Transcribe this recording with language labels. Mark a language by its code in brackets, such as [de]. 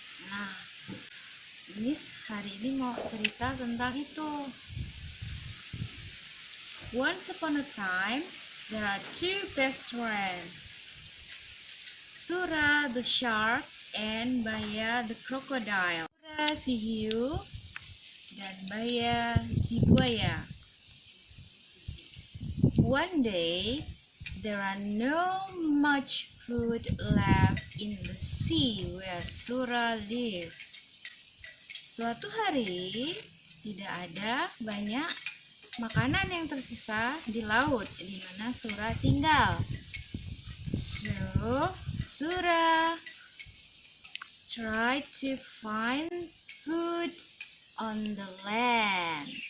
[id] Nah, Miss hari ini mau cerita tentang itu. [en] Once upon a time, there are two best friends, Sura the shark and Baya the crocodile. [id] Sura si hiu dan Baya si buaya. [en] One day, there are no much food left in the sea where Sura lives. [id] Suatu hari, tidak ada banyak makanan yang tersisa di laut di mana Sura tinggal. [en] So, Sura tried to find food on the land.